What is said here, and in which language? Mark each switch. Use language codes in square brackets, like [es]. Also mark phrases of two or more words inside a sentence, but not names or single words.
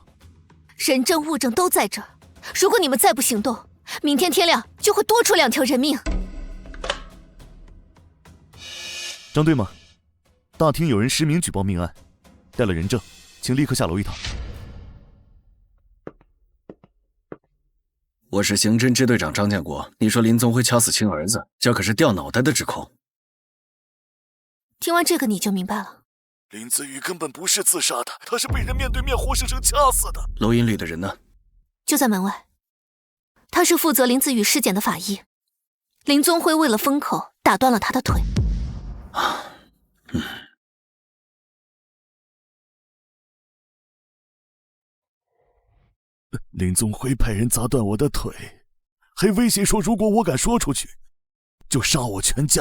[zh] 人證物證都在這兒，如果你們再不行動，明天天亮就會多出2條人命。張隊嗎？大廳有人實名舉報命案，帶了人證，請立刻下樓一趟。我是刑偵支隊長張建國，你說林宗輝掐死親兒子，這可是掉腦袋的指控。聽完這個你就明白了。林子宇根本不是自殺的，他是被人面對面活生生掐死的。錄音裡的人呢？就在門外。他是負責林子宇屍檢的法醫。林宗輝為了封口，打斷了他的腿。林宗輝派人砸斷我的腿，還威脅說如果我敢說出去，就殺我全家。